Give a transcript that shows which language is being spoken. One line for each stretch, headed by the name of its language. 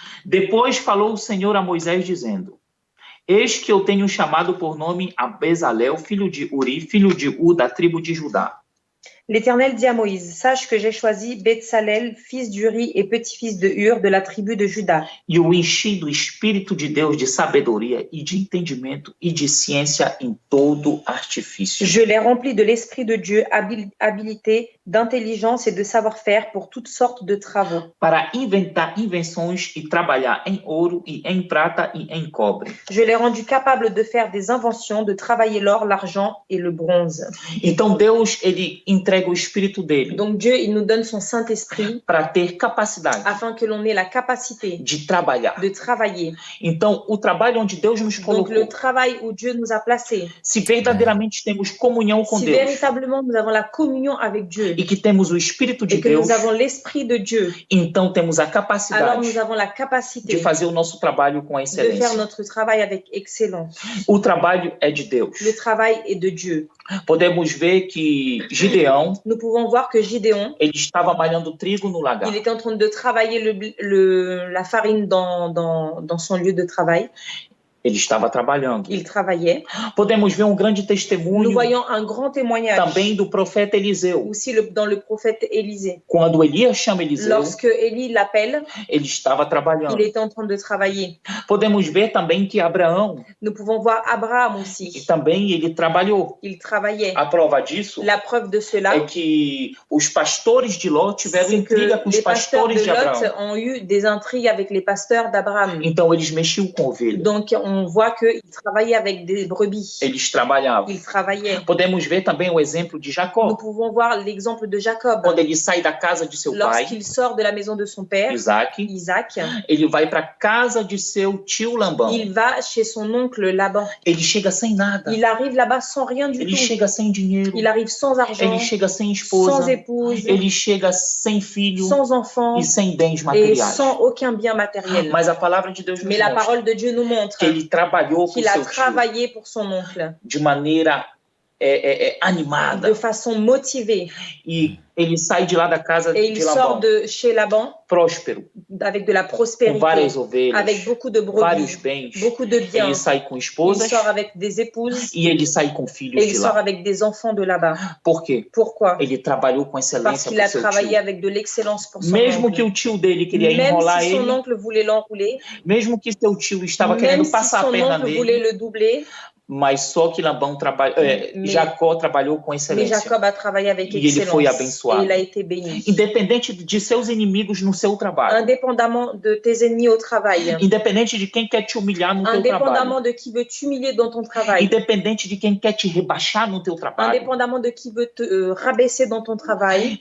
Portuguese: Depois falou o Senhor a Moisés, dizendo: Eis que eu tenho chamado por nome a Bezalel, filho de Uri, filho de U, da tribo de Judá.
French: L'Éternel dit à Moïse, sache que j'ai choisi Betsalel, fils d'Uri et petit-fils de Hur, de la tribu de Juda.
Portuguese: E o enchi do Espírito de Deus de sabedoria e de entendimento e de ciência em todo artifício.
French: Je l'ai rempli de l'Esprit de Dieu, habilité, d'intelligence et de savoir-faire pour toutes sortes de travaux.
Portuguese: Para inventar invenções e trabalhar em ouro e em prata e em cobre.
French: Je l'ai rendu capable de faire des inventions, de travailler l'or, l'argent et le bronze.
Portuguese: Então Deus, ele entrega o Espírito dele
French: Donc Dieu, il nous donne son Saint-Esprit
Portuguese: para ter capacidade
French: afin que l'on ait la capacité
Portuguese: de trabalhar.
French: de travailler.
Portuguese: Então, o trabalho onde Deus nos
French: Donc
Portuguese: colocou,
French: le travail où Dieu nous a placés,
Portuguese: se verdadeiramente temos comunhão com
French: si
Portuguese: Deus
French: véritablement nous avons la communion avec Dieu
Portuguese: e que temos o Espírito de
French: et que
Portuguese: Deus,
French: nous avons l'Esprit de Dieu,
Portuguese: então temos a
French: alors
Portuguese: capacidade
French: nous avons la
Portuguese: de
French: capacité
Portuguese: fazer o nosso trabalho com a
French: de faire
Portuguese: excelência.
French: notre travail avec excellence.
Portuguese: O trabalho é de Deus.
French: Le travail est de Dieu.
Portuguese: Podemos ver que Gideão,
French: Nous pouvons voir que Gideon,
Portuguese: ele estava malhando trigo no lagar.
French: il était en train de travailler la farine dans son lieu de travail.
Portuguese: Ele estava trabalhando.
French: Il travaillait.
Portuguese: Podemos ver grande
French: Nous
Portuguese: testemunho
French: voyons un grand témoignage
Portuguese: também do profeta Eliseu.
French: aussi dans le prophète Élisée.
Portuguese: Quando Elias chama Eliseu,
French: Lorsque Élie l'appelle,
Portuguese: ele estava
French: il
Portuguese: trabalhando.
French: est en train de travailler.
Portuguese: Podemos ver também que Abraão,
French: Nous pouvons voir Abraham aussi.
Portuguese: também ele trabalhou.
French: Il travaillait.
Portuguese: A prova disso
French: La preuve de cela,
Portuguese: é que os pastores de Ló tiveram
French: c'est que
Portuguese: intriga com os
French: les pasteurs
Portuguese: pastores
French: de
Portuguese: de
French: Lot
Portuguese: Abraão.
French: ont eu des intrigues avec les pasteurs d'Abraham.
Portuguese: Então eles mexiam com ovelha.
French: Donc, on voit qu'ils travaillaient avec des brebis.
Portuguese: Eles trabalhavam.
French: Ils travaillaient.
Portuguese: Podemos ver também o exemplo de
French: Nous
Portuguese: Jacó.
French: pouvons voir l'exemple de Jacob.
Portuguese: Quando ele sai da casa de seu pai,
French: Lorsqu'il sort de la maison de son père,
Portuguese: Isaac,
French: Isaac,
Portuguese: ele vai para a casa de seu tio Labão.
French: il va chez son oncle Laban.
Portuguese: Ele chega sem nada.
French: Il arrive là-bas sans rien du
Portuguese: Ele
French: tout.
Portuguese: chega sem dinheiro.
French: Il arrive sans argent,
Portuguese: Ele chega sem
French: sans
Portuguese: esposa.
French: épouse,
Portuguese: Ele chega sem filho
French: sans enfant
Portuguese: e sem bens
French: et
Portuguese: materiais.
French: sans aucun bien matériel.
Portuguese: Mas a palavra de Deus nos
French: Mais la
Portuguese: mostra
French: parole de Dieu nous montre
Portuguese: que ele trabalhou com
French: qu'il a
Portuguese: seu tio
French: travaillé pour son oncle
Portuguese: de maneira animada.
French: de façon motivée.
Portuguese: E ele sai de lá da casa
French: Et il
Portuguese: de
French: sort
Portuguese: Labão
French: de chez Laban
Portuguese: próspero,
French: avec de la
Portuguese: com
French: prospérité,
Portuguese: várias ovelhas,
French: avec beaucoup de
Portuguese: vários
French: brebis,
Portuguese: bens.
French: beaucoup de biens.
Portuguese: Ele sai com
French: Il
Portuguese: esposas
French: sort avec des épouses
Portuguese: e ele sai com filhos
French: et il
Portuguese: de
French: sort
Portuguese: lá.
French: avec des enfants de là-bas.
Portuguese: Por quê?
French: Pourquoi?
Portuguese: Ele trabalhou com
French: Parce
Portuguese: excelência
French: qu'il
Portuguese: para
French: a
Portuguese: seu
French: travaillé
Portuguese: tio.
French: avec de l'excellence pour son
Portuguese: Mesmo que
French: oncle.
Portuguese: o tio dele queria
French: Même
Portuguese: enrolar
French: si son
Portuguese: ele,
French: oncle voulait l'enrouler,
Portuguese: mesmo que seu tio estava
French: même
Portuguese: querendo
French: si
Portuguese: passar a
French: son
Portuguese: perna
French: oncle voulait
Portuguese: nele,
French: le doubler,
Portuguese: mas só que Jacó trabalhou com
French: mais
Portuguese: excelência.
French: Jacob a travaillé avec
Portuguese: E ele foi
French: excellence
Portuguese: abençoado.
French: et il a été béni.
Portuguese: Independente de seus inimigos no seu trabalho,
French: Indépendamment de tes ennemis au travail,
Portuguese: independente de quem quer te humilhar no teu
French: indépendamment
Portuguese: trabalho,
French: de qui veut t'humilier dans ton travail,
Portuguese: independente de quem quer te rebaixar no teu trabalho,
French: indépendamment de qui veut te rabaisser dans ton travail,